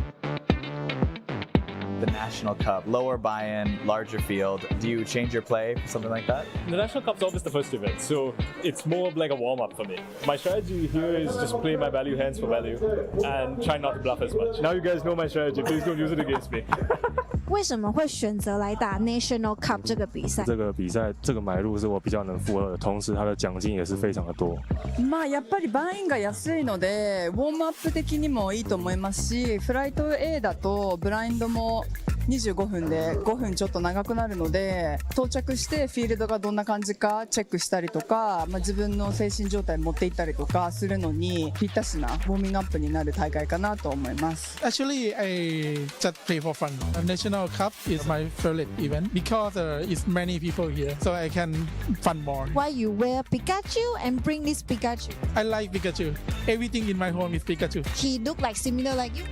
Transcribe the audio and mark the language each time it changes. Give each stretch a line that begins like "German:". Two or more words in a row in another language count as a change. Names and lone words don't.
English: The National Cup, lower buy-in, larger field. Do you change your play for something like that? The National Cup's always the first event, so it's more of like a warm-up for me. My strategy here is just play my value hands for value and try not to bluff as much. Now you guys know my strategy, please don't use it against me.
Chinese: 为什么会选择来打 National Cup 这个比赛？这个比赛这个买入是我比较能负荷的，同时它的奖金也是非常的多。
Japanese: まあやっぱりバインが安いのでウォームアップ的にもいいと思いますし、フライト A だとブラインドも25分で5分ちょっと長くなるので、到着してフィールドがどんな感じかチェックしたりとか、自分の精神状態持っていったりとかするのにぴったしなウォーミングアップになる大会かなと思います。
English: Actually, I just play for fun. National Cup is my favorite event because it's many people here, so I can fun more. Why you wear Pikachu and bring this Pikachu? I like Pikachu. Everything in my home is Pikachu. He look like similar like you?